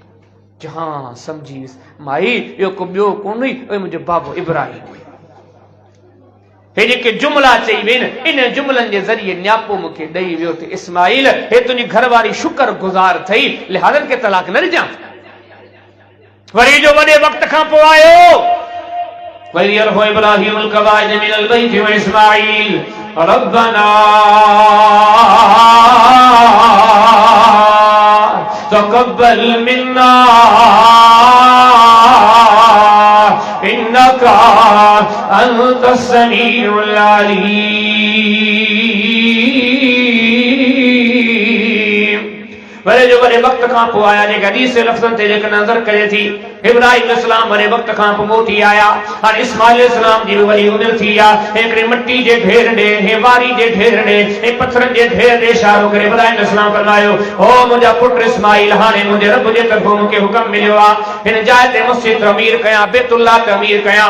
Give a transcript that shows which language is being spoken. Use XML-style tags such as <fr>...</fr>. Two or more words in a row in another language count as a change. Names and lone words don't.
<sd>हाँ समझी वियुसि माई इहो को ॿियो कोन हुई, मुंहिंजो बाबो इब्राहिम हुई। हे जेके जुमला चई वेन इन जुमलनि जे ज़रिए न्यापो मूंखे ॾेई वियो त इस्माइल हे तुंहिंजी घरवारी शुक्र गुज़ार थई, लिहाज़न खे तलाक न ॾिजां। वरी जो वॾे वक़्त खां पोइ आयो, वरी</sd> <ar>يرفع إبراهيم القواعد من البيت وإسماعيل ربنا تقبل منا إنك أنت السميع العليم.</ar> <sd>वरे जो वरे वक़्त खां पोइ आया, जेके हदीस लफ़्ज़नि ते जेके नज़र करे थी, इब्राहिम अलैहिस्सलाम वरे वक़्त खां पोइ मोटी आया। हाणे इस्माइल अलैहिस्सलाम जी वरी उमिरि थी आहे, हिकिड़े मिटी जे ढेर ॾे, हे वारी जे ढेर ॾे, हे पत्थरनि जे ढेर ॾे इशारो करे इब्राहिम अलैहिस्सलाम फरमायो, ओ मुंहिंजा पुट इस्माइल, हाणे मुंहिंजे रब जे तरफ़ों मूंखे हुक्म मिलियो आहे हिन जाइ ते मस्जिद तमीर कयां, बैतुल्लाह तमीर कयां।</sd>